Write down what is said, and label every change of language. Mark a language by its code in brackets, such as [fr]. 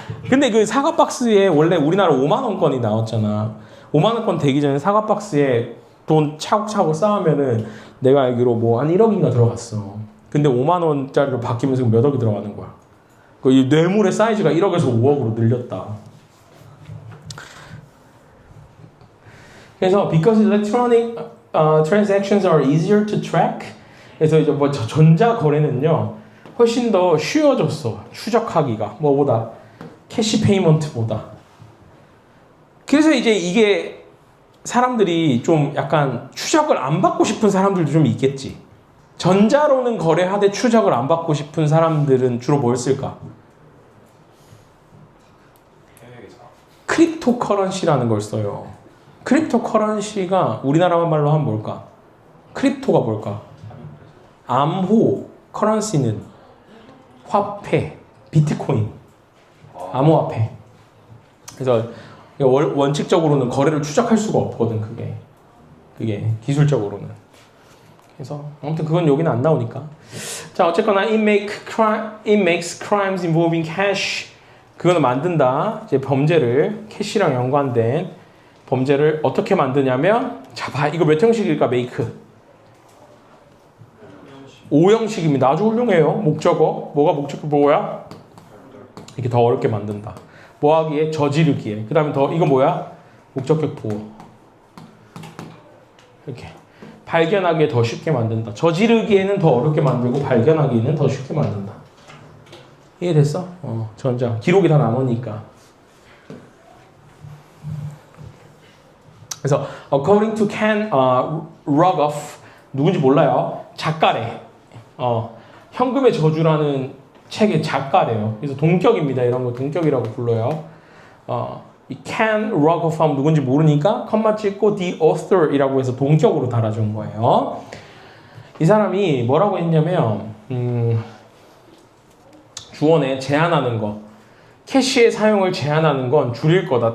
[ko] 근데 그 사과 박스에 원래 우리나라 5만 원권이 나왔잖아. 5만 원권 되기 전에 사과 박스에 돈 차곡차곡 쌓으면은 내가 알기로 뭐 한 1억인가 들어갔어. 근데 5만 원짜리로 바뀌면서 몇 억이 들어가는 거야. 이 뇌물의 사이즈가 1억에서 5억으로 늘렸다. 그래서 [en] because electronic transactions are easier to track. [ko] 그래서 이제 뭐 전자 거래는요 훨씬 더 쉬워졌어. 추적하기가 뭐보다 캐시 페이먼트보다. 그래서 이제 이게 사람들이 좀 약간 추적을 안 받고 싶은 사람들도 좀 있겠지. 전자로는 거래하되 추적을 안 받고 싶은 사람들은 주로 뭘 쓸까? 크립토커런시라는 걸 써요. 크립토커런시가 우리나라 말로 하면 뭘까? 크립토가 뭘까? 암호, 커런시는 화폐, 비트코인, 암호화폐. 그래서 원칙적으로는 거래를 추적할 수가 없거든, 그게 기술적으로는. 그래서 아무튼 그건 여기는 안 나오니까. 자, 어쨌거나 [en] it makes crimes involving cash. [ko] 그거는 만든다. 이제 범죄를 캐시랑 연관된 범죄를 어떻게 만드냐면, 자, 봐, 이거 몇 형식일까? make 5형식입니다. 아주 훌륭해요. 목적어. 뭐가 목적어 뭐야? 이렇게 더 어렵게 만든다. 뭐 하기에? 저지르기에. 그 다음에 더 이거 뭐야? 목적격 보호. 이렇게 발견하기에 더 쉽게 만든다. 저지르기에는 더 어렵게 만들고 발견하기에는 더 쉽게 만든다. 이해됐어? 전장. 기록이 다 남으니까. 그래서 [en] according to Ken Rogoff, [ko] 누군지 몰라요. 작가래. 현금의 저주라는 책의 작가래요. 그래서 동격입니다. 이런 거 동격이라고 불러요. 이 Ken Rogoff 하면 누군지 모르니까 컴마 찍고 [en] the author [ko] 이라고 해서 동격으로 달아준 거예요. 이 사람이 뭐라고 했냐면 주어에 제한하는 거, 캐시의 사용을 제한하는 건 줄일 거다.